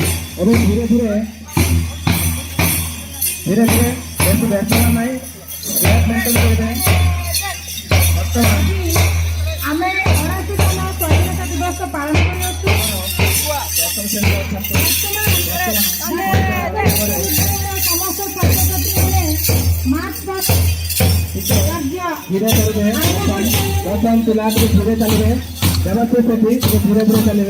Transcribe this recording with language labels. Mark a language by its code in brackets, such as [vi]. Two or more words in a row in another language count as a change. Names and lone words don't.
[bn] এবং ধীরে ধীরে ধীরে ধীরে যেহেতু ব্যাটসম্যান নাই ব্যাট মেনটেন করবে। বর্তমান [or] ଆମେ 89ତମ ସ୍ୱାଧୀନତା ଦିବସ ପାଳନ କରୁଅଛୁ। ଦଶମ ଶ୍ରେଣୀର ଛାତ୍ର ସମସ୍ତ ଛାତ୍ରଛାତ୍ରୀମାନେ [en] march past [or] କାର୍ଯ୍ୟ ଧୀରେ କରିବେ। ଦଶମ ପିଲାକୁ ଧୀରେ ଚାଲିବେ, ଦେବଶ୍ରୀ ସେଠି ଧୀରେ ଧୀରେ ଚାଲିବେ।